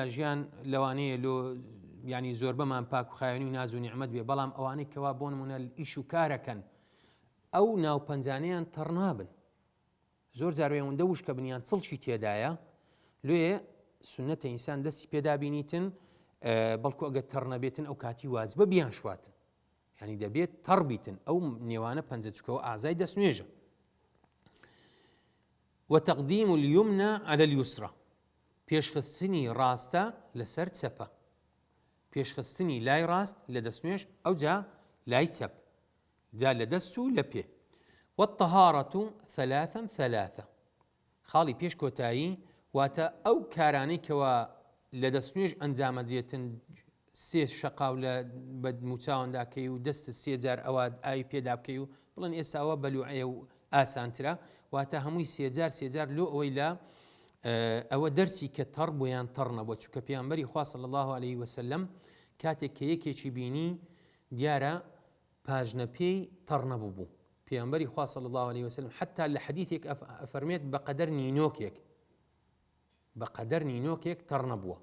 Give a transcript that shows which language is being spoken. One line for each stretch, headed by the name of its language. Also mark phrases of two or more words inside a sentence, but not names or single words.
Central Kurdish: ژیان لەوانەیە لۆ ینی زۆر بەمان پاک و خاوێنی و ناز و نیعمەت بێ بەڵام ئەوانەی کەوا بۆ نمونە ئیش و کارەکەن ئەو ناو پەنجانەیان تەڕ نابن زۆر جاروێ ئەوەندە وشکە بنیان چڵکی تێدایە لێ سنەتە ئینسان دەستی پێدابینیتن بەڵکو ئەگەر تەڕ نەبێتن ئەو کاتی واجبە بیان شواتن ینی دەبێت تەڕ بیتن ئەو نێوانە پەنجە چکەوە ئازای دەست نوێژە.
Arabic: وتەقدیم اليمنى على اليسرى
Central Kurdish: پێشخستنی ڕاستە لەسەر چەپە پێشخستنی لای ڕاست لە دەستنوێژ ئەوجا لای چەپ جا لە دەست و لە پێ.
Arabic: والطهارة ثلاثا
Central Kurdish: ثلاثة خاڵی پێش کۆتایی واتە ئەو کارانەی کەوە لە دەستنوێژ ئەنجامەدرێتن سێ شەقاو لە بەدموچاوەنداکەی و دەستە سێجار ئەوە ئاوی پێدا بکەی و بڵێن ئێستا ئەوە بەلوعەیە و ئاسانترە واتە هەمووی سێجار لۆ ئەوەی لە ئەوە دەرسی کە تەڕ بۆیان تەڕ نەبووە چونکە پێیانبەری خوا
Arabic: صلی الله علیه وسلم
Central Kurdish: کاتێک کە یەکێکی بینی دیارە پاژنەپێی تەڕ نەبوو بوو پێیانبەری خوا
Arabic: صلی الله علیه وسلم
Central Kurdish: حتا لە حەدیثێک ئەفەرمێت بەقەدەر نینۆکێک تەڕ نەبووە.